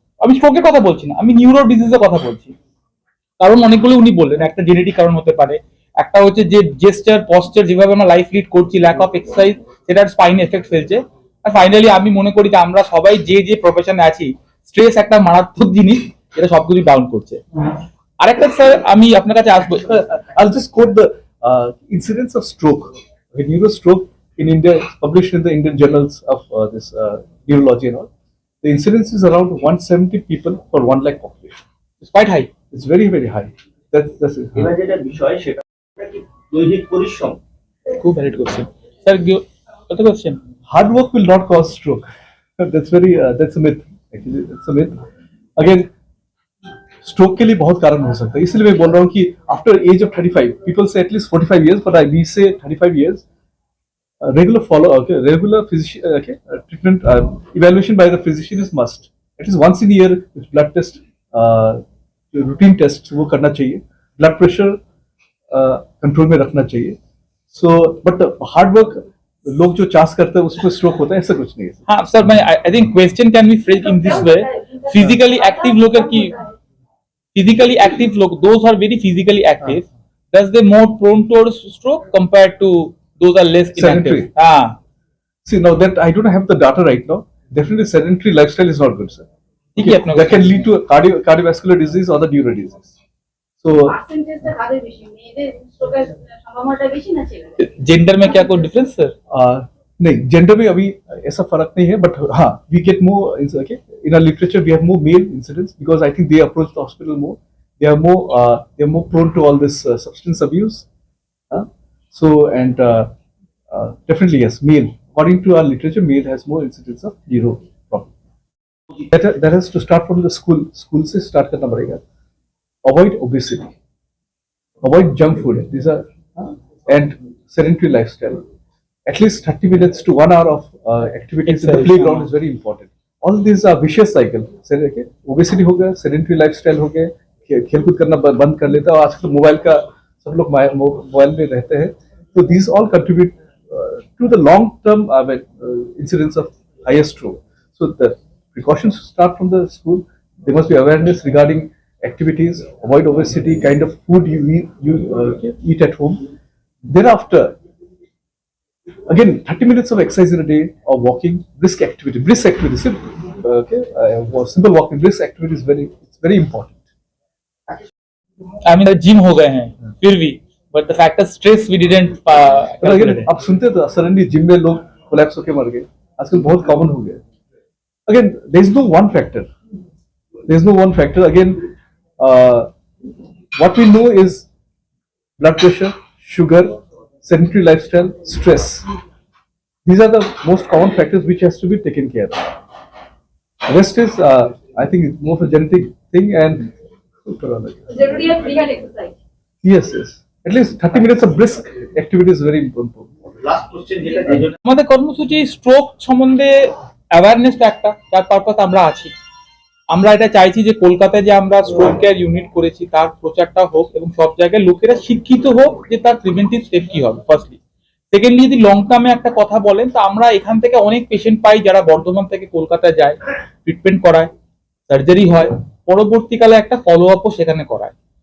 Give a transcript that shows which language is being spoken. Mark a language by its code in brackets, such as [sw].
[bn] আমি স্ট্রোকের কথা বলছি না, আমি নিউরো ডিজিজের কথা বলছি। কারণ অনেকগুলো উনি বললেন, একটা জেনেটিক কারণ হতে পারে, একটা হচ্ছে যে জেস্টার পশ্চার যেভাবে আমরা লাইফ লিড করছি, ল্যাক অফ এক্সারসাইজ, সেটার স্পাইনে এফেক্ট ফেলছে। আর ফাইনালি আমি মনে করি যে আমরা সবাই যে প্রফেশনে আছি, স্ট্রেস একটা মারাত্মক জিনিস যেটা সবকিছু ডাউন করছে। আরেকটা স্যার আমি আপনার কাছে আসবো, [en] I'll just quote the incidence of stroke, okay, neurostroke in India, published in the Indian journals of this neurology and all. The incidence is around 170 people for 1 lakh population. It's quite high. It's very, very high. That's it. [bn] এবার যেটা বিষয় সেটা কি দৈহিক পরিশ্রম। খুব valid question sir, কত question? [en] Hard work will not cause stroke. that's a myth. Actually, that's a myth. [hi] Again, stroke के लिए बहुत कारण हो सकता है, इसलिए मैं बोल रहा हूँ कि आफ्टर एज ऑफ 35 पीपल से at least 45 years, [en] but we say 35 years. Regular follow, okay, regular physician, okay, treatment evaluation by the physician is must. At least once in a year, blood test, routine tests [hi] वो करना चाहिए. Blood pressure control में रखना चाहिए. [en] So, but hard work [hi] लोग जो चास करते हैं उसको स्ट्रोक होता है, ऐसा कुछ नहीं है. हाँ सर, मैं [en] I think question can be phrase in this way. Physically active लोग की physically active लोग, those are very physically active, thus they more prone towards stroke compared to those are less inactive. Sedentary. See, now that I don't have the data right now, definitely sedentary lifestyle is not good, sir. [hi] ठीक है, अपना [en] That can lead to cardiovascular disease or the neuro disease. So, [bn] পার্সেন্টেজটা কাদের বেশি, মেয়েদের স্ট্রোকের সম্ভাবনাটা বেশি না ছেলেদের? [hi] जेंडर में क्या कोई डिफरेंस सर? नहीं, जेंडर में अभी ऐसा फर्क नहीं है, बट हाँ, [en] We get more, okay, in our literature we have more male incidents because I think they approach the hospital more. They are more prone to all this substance abuse. So and definitely yes, male. According to our literature, male has more incidents of neuro problem. That has to start from the school. [hi] School से start करना पड़ेगा. [en] Avoid obesity. Avoid junk food. These are and sedentary lifestyle. At least 30 minutes to 1 hour of activities in the playground is very important. All these are vicious cycle. Okay? [hi] Obesity हो गया, sedentary lifestyle हो गया, खेलकूद करना बंद कर लेता है, और आजकल मोबाइल का सब लोग मोबाइल में रहते हैं, तो [en] these all contribute to the long term incidence of higher stroke. So the precautions start from the school. There must be awareness regarding activities, avoid obesity, kind of food you eat at home. Thereafter, again, 30 minutes of exercise in a day or walking, brisk activity, simple walking, brisk activity is very important. I mean, [hi] gym हो गए हैं फिर भी, [en] but the factor stress we didn't calculate. [hi] आप सुनते तो suddenly gym में लोग कोलैप्स होके मर गए, आजकल बहुत कॉमन हो गया. [en] Again, there is no one factor. Again, what we know is blood pressure, sugar, sedentary lifestyle, stress. These are the most common factors which has to be taken care of. Rest is, I think, it's more of a genetic thing and. জরুরি है free hand exercise. Yes. At least 30 minutes of brisk activity is very important. [bn] Last question যেটা যে জন্য আমাদের কর্মসূচি stroke সম্বন্ধে অ্যাওয়ারনেসটা একটা, যার পারপাস আমরা আছি। আমরা এটা চাইছি যে কলকাতায় যে আমরা স্ট্রোক কেয়ার ইউনিট করেছি তার প্রচারটা হোক এবং সব জায়গায় লোকেরা শিক্ষিত হোক যে তার প্রিভেন্টিভ স্টেপ কি হবে, ফার্স্টলি। সেকেন্ডলি, যদি লং টার্মে একটা কথা বলেন, তো আমরা এখান থেকে অনেক পেশেন্ট পাই যারা বর্ধমান থেকে কলকাতায় যায়, ট্রিটমেন্ট করায়, সার্জারি হয়, পরবর্তীকালে একটা ফলো আপও সেখানে করায়।